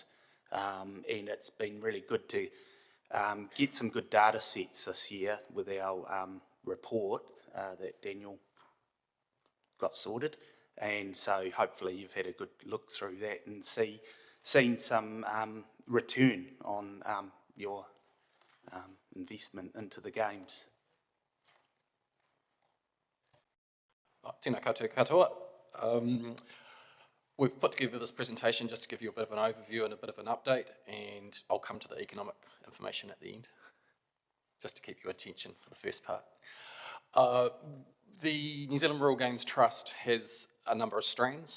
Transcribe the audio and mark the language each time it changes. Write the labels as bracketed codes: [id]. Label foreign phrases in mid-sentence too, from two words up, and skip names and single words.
[en] And it's been really good to get some good data sets this year with our report that Daniel got sorted, and so hopefully you've had a good look through that and seen some return on your investment into the games. [mi] Tēnā koutou katoa. [en] We've put together this presentation just to give you a bit of an overview and a bit of an update, and I'll come to the economic information at the end, just to keep your attention for the first part. The New Zealand Rural Games Trust has a number of strands.